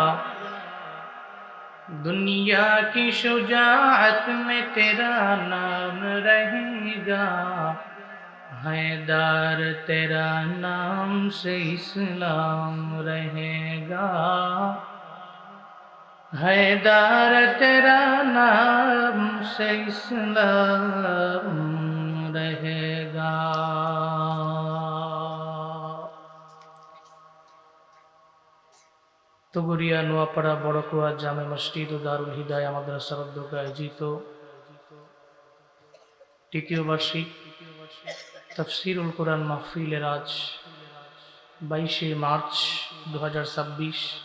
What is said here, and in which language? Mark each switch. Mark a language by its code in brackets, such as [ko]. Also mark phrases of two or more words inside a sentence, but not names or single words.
[ur] دنیا کی شجاعت میں تیرا نام رہے گا، حیدر تیرا نام سے اسلام رہے گا، حیدر تیرا نام سے اسلام رہے گا. [bn] তগরিয়া নোয়াপাড়া বড়কুয়া জামে মসজিদ ও দারুল হিদায়া মাদ্রাসার উদ্যোগে আয়োজিত তৃতীয় বার্ষিক তাফসীরুল কোরআন মাহফিলের আজ 22শে মার্চ 2026